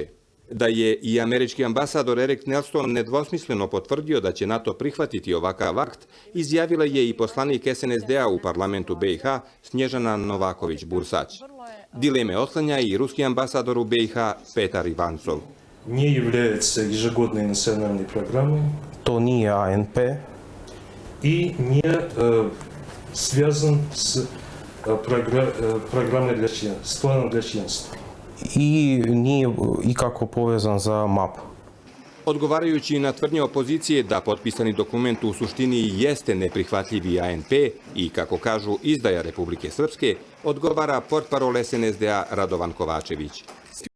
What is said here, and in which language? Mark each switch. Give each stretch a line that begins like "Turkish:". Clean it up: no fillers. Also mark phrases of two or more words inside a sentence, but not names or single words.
Serbian: Da je i američki ambasador Erik Nelson nedvosmisleno potvrdio da će NATO prihvatiti ovakav akt, izjavila je i poslanik SNSD-a u parlamentu BiH Snježana Novaković-Bursać. Dileme otklanja i ruski ambasador u BiH Petar Ivancov.
Russian: Не является ежегодной национальной программой.
Serbian: To nije ANP.
Russian: И не связан с программой для членства, с планом для членства.
Serbian: I nije ikako povezan za MAP. Odgovarajući na tvrdnje opozicije da potpisani dokument u suštini jeste neprihvatljivi ANP i, kako kažu, izdaja Republike Srpske, odgovara portparol SNSD-a Radovan Kovačević.